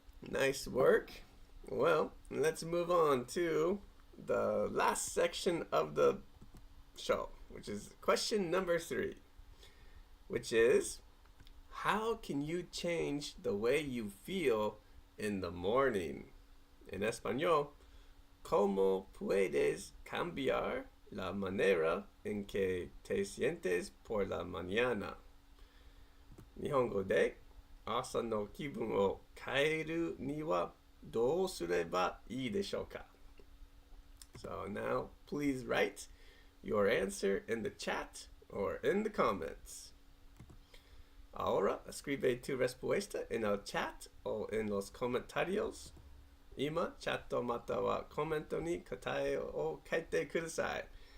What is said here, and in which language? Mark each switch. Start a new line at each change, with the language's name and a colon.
English: Nice work. Well, let's move on to the last section of the show, which is question number 3, which is, how can you change the way you feel in the morning?
Spanish: En español, ¿cómo puedes cambiar la manera en que te sientes por la mañana?
Japanese: 日本語で、朝の気分を変えるにはどうすればいいでしょうか?
English: So now, please write your answer in the chat or in the comments.
Spanish: Ahora, escribe tu respuesta en el chat o en los comentarios.
Japanese: 今、チャットまたはコメントに答えを書いてください.